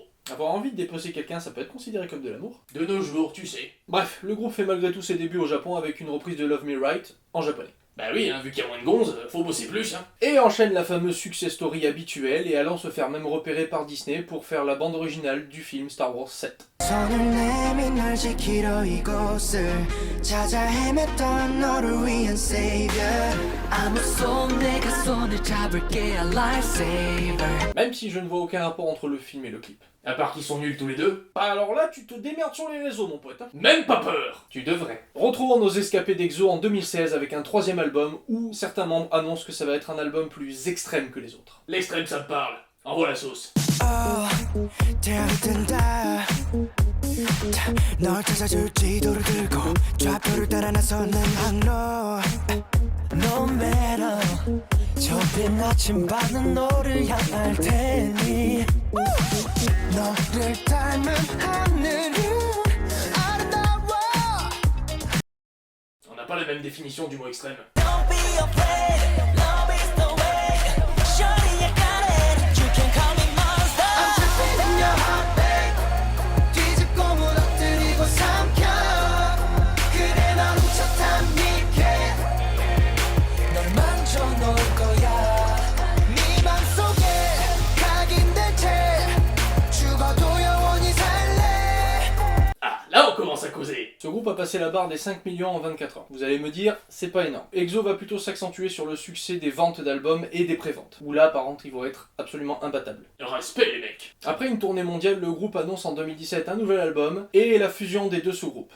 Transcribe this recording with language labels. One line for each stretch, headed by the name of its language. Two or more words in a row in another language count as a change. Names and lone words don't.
French: Avoir envie de dépecer quelqu'un, ça peut être considéré comme de l'amour. De nos jours, tu sais. Bref, le groupe fait malgré tout ses débuts au Japon avec une reprise de Love Me Right en japonais. Bah oui, hein, vu qu'il y a moins de gonzes, faut bosser plus, hein. Et enchaîne la fameuse
English: success story
French: habituelle et allant se faire même repérer par Disney pour faire la bande originale du film Star Wars 7.
Korean: 손을 내민 날 지키러 이곳을 찾아 헤맸던 너를 위한 savior 아무 손 내가 손을 잡을게
English: a lifesaver.
French: Même si je ne vois aucun rapport entre le film et le clip. À part qu'ils sont nuls tous les deux. Bah alors là, tu te démerdes sur les réseaux, mon pote. Hein. Même pas peur. Tu devrais. Retrouvons nos escapés d'EXO en 2016 avec un 3e album où certains membres annoncent que ça va être un album plus extrême que les autres. L'extrême, ça me parle. Envoie la sauce.
Korean: 대학든다 널 찾아줄 지도를 들고 좌표를 따라 나서는 항로
English: No matter
Korean: 좁힌 아침밤은 너를 향할 테니 너를 닮은 하늘은 아름다워.
French: On n'a pas la même définition du mot extrême.
English: Don't be afraid, love is the way. Shorty, you got it. You can call me monster. I'm trapped in your heartbeat.
Korean: 뒤집고 무너뜨리고 삼켜. 그래 널 훔쳤단 믿게. 널 만져 놓을 거야. 네 맘속에 각인된 채 죽어도 영원히 살래.
French: Ah, là on commence à causer. Ce groupe a passé la barre des 5 millions en 24 heures. Vous allez me dire, c'est pas énorme. EXO va plutôt s'accentuer sur le succès des ventes d'albums et des préventes. Où là, par contre, ils vont être absolument imbattables. Respect les mecs. Après une tournée mondiale, le groupe annonce en 2017 un nouvel album et la fusion des deux sous-groupes.